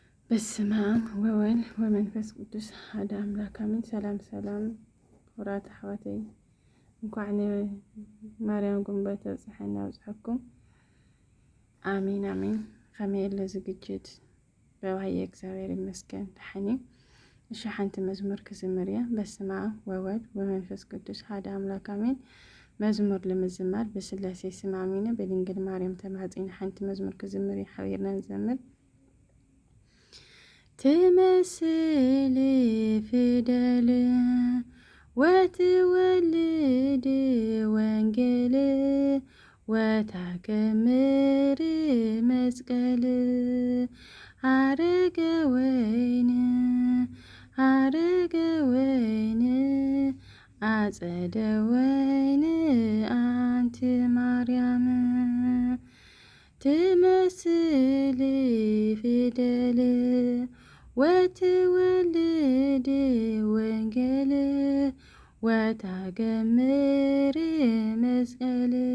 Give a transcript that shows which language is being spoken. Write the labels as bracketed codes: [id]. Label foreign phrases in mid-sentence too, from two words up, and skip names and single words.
[gez] በስመ አብ ወወልድ ወመንፈስ ቅዱስ [ti] ሓደ አምላክ አሜን። ሰላም ወራት አሕዋተይ እንኳዕ ማርያም ጉንበተ በፅሐና በፅሐኩም አሜን። ከመይ የለ ዝግጅት በባህየ እግዚአብሔር ይመስገን ደሓኒ እሺ ሓንቲ መዝሙር ክዝምር እያ። [gez] በስመ አብ ወወልድ ወመንፈስ ቅዱስ [ti] ሓደ አምላክ አሜን። [am] መዝሙር ለመዝማር በስላሴ ስም [ti] አሜን። [am] በድንግል ማርያም ተማጽኝ [ti] ሓንቲ መዝሙር ክዝምር እያ። ሓቢርና ንዘምር። [gez] ትመስል ፊደል ወትወልድ ወንጌል ወታከምር መስቀል አረገ ወይን አጸደ ወይን አንቲ ማርያም ትመስል ፊደል ወትወልድ ወንጌል ወታገምር መስቀል